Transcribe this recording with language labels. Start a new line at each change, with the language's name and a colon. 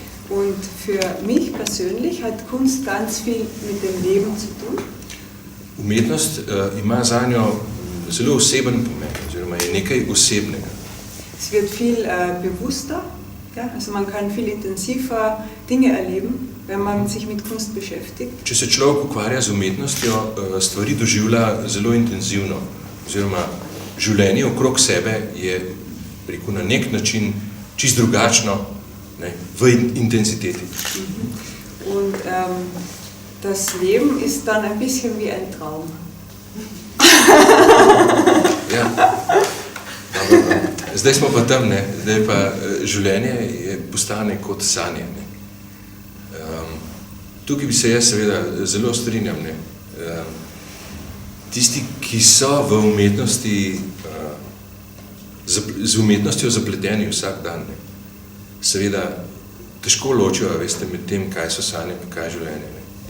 German: Und für mich persönlich hat Kunst ganz viel mit dem Leben zu tun.
Slovenian: Umetnost ima zanjo zelo oseben pomen, oziroma je nekaj osebnega.
German: Es wird viel bewusster, ja? Also man kann viel intensiver Dinge erleben, wenn man sich mit Kunst beschäftigt.
Slovenian: Če se človek ukvarja z umetnostjo, stvari doživlja zelo intenzivno, oziroma življenje okrog sebe je, rekel, na nek način čist drugačno, ne, v intenziteti.
German: Und das Leben ist dann ein bisschen wie ein Traum. Ja.
Slovenian: Zdaj smo pa tam, ne, zdaj pa življenje postane kot sanje, ne. Tukaj bi se jaz seveda zelo strinjam, ne. Tisti, ki so v umetnosti, z umetnostjo zapleteni vsak dan, ne, seveda težko ločijo, veste, med tem, kaj so sanje in kaj je življenje, ne.